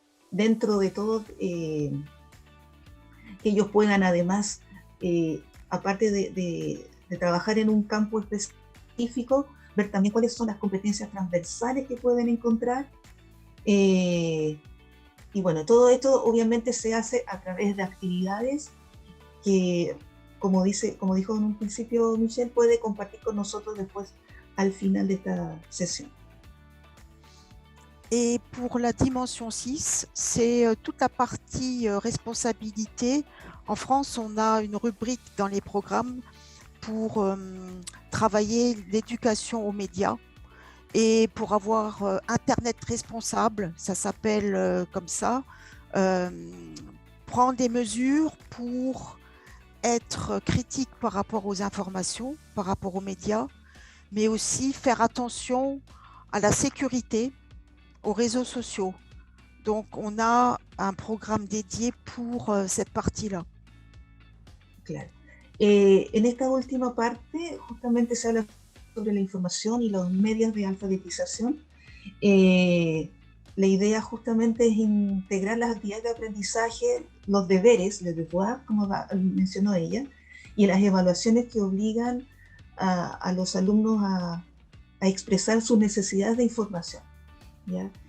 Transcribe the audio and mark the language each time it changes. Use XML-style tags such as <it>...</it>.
<es>dentro de todo, que ellos puedan además, aparte de trabajar en un campo específico, ver también cuáles son las competencias transversales que pueden encontrar. Y bueno, todo esto obviamente se hace a través de actividades que, como dijo en un principio Michelle, puede compartir con nosotros después al final de esta sesión.</es> <fr>Et pour la dimension 6, c'est toute la partie responsabilité. En France, on a une rubrique dans les programmes pour travailler l'éducation aux médias et pour avoir Internet responsable, ça s'appelle comme ça, prendre des mesures pour être critique par rapport aux informations, par rapport aux médias, mais aussi faire attention à la sécurité, aux réseaux sociaux. Donc, on a un programme dédié pour cette partie-là.</fr> <es>Claro. En esta última parte, justamente se habla sobre la información y los medios de alfabetización. La idea justamente es integrar las actividades de aprendizaje, los deberes,</es> <fr>les devoirs,</fr> <es>como mencionó ella, y las evaluaciones que obligan a los alumnos a expresar sus necesidades de información, ¿ya?</es>